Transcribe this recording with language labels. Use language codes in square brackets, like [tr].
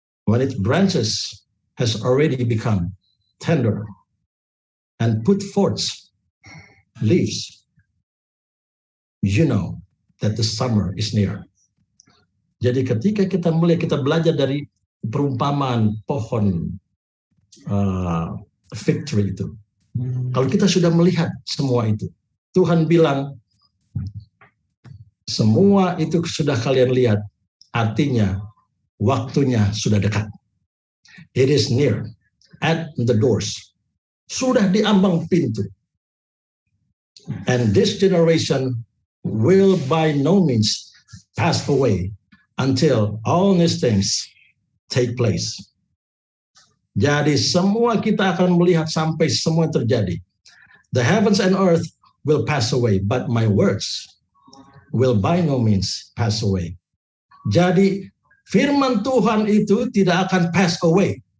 [en] When its branches has already become tender and put forth leaves, you know that the summer is near. [id] Jadi ketika kita belajar dari perumpamaan pohon [en] fig tree [id] itu, kalau kita sudah melihat semua itu, Tuhan bilang, semua itu sudah kalian lihat, artinya waktunya sudah dekat. [en] It is near, at the doors. [id] Sudah di ambang pintu. [en] And this generation will by no means pass away until all these things take place. [id] Jadi semua kita akan melihat sampai semua terjadi. [en] The heavens and earth will pass away, but my words will by no means pass away. [id] Jadi firman Tuhan itu tidak akan [en] pass away.